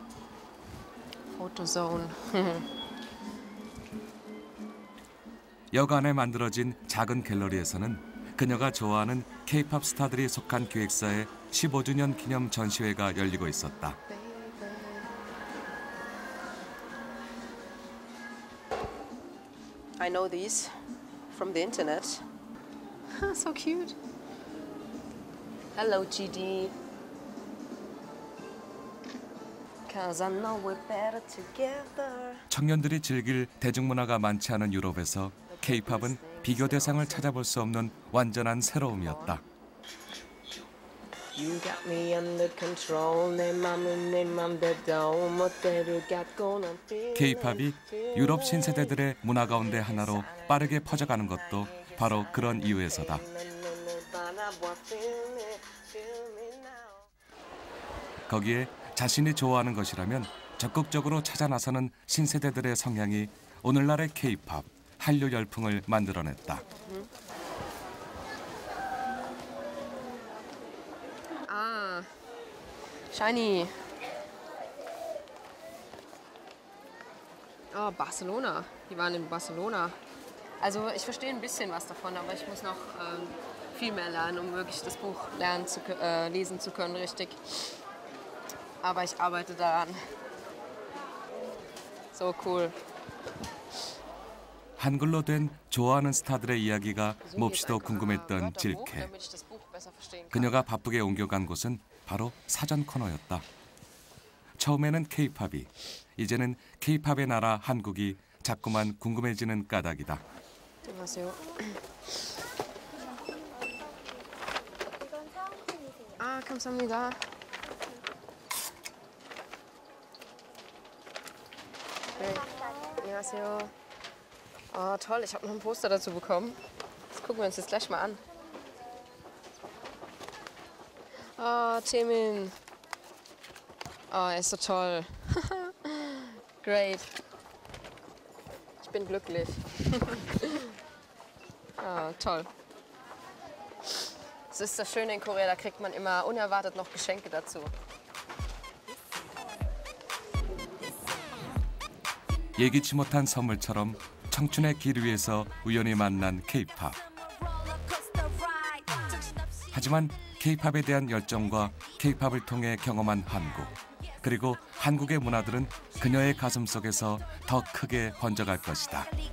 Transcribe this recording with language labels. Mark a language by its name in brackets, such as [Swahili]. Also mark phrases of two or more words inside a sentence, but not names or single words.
[Korean] 포토존. 역 안에 만들어진 작은 갤러리에서는 그녀가 좋아하는 K-팝 스타들이 속한 기획사의 15주년 기념 전시회가 열리고 있었다. [English] I know these from the internet. So cute. Hello, GD. 'Cause I know we're better together. [Korean] 청년들이 즐길 대중문화가 많지 않은 유럽에서 K-팝은 비교 대상을 찾아볼 수 없는 완전한 새로움이었다. [English] You got me under control. [Korean] 내 맘은 내 맘대로 멋대로 갖고 난 feeling. K-팝이 유럽 신세대들의 문화 가운데 하나로 빠르게 퍼져가는 것도 바로 그런 이유에서다. 거기에 자신이 좋아하는 것이라면 적극적으로 찾아 나서는 신세대들의 성향이 오늘날의 K-팝, 한류 열풍을 만들어냈다. [German] Ah, Shiny. Oh, Barcelona. Die waren in Barcelona. Also ich verstehe ein bisschen was davon, aber ich muss noch viel mehr lernen, um wirklich das Buch lesen zu können, richtig. Aber ich arbeite daran. [English] So cool. [Korean] 한글로 된 좋아하는 스타들의 이야기가 몹시도 궁금했던 질케. 그녀가 바쁘게 옮겨간 곳은 바로 사전 코너였다. 처음에는 K-팝이, 이제는 K-팝의 나라 한국이 자꾸만 궁금해지는 까닭이다. 안녕하세요. 아, 감사합니다. 네, 안녕하세요. [German] Oh, toll, ich habe noch ein Poster dazu bekommen. Das gucken wir uns jetzt gleich mal an. Oh, Taemin. Oh, er ist so toll. Great. Ich bin glücklich. Oh, toll. Das ist das Schöne in Korea, da kriegt man immer unerwartet noch Geschenke dazu. 예기치 못한 선물처럼 청춘의 길 위에서 우연히 만난 K-팝. 하지만 K-팝에 대한 열정과 K-팝을 통해 경험한 한국, 그리고 한국의 문화들은 그녀의 가슴 속에서 더 크게 번져갈 것이다.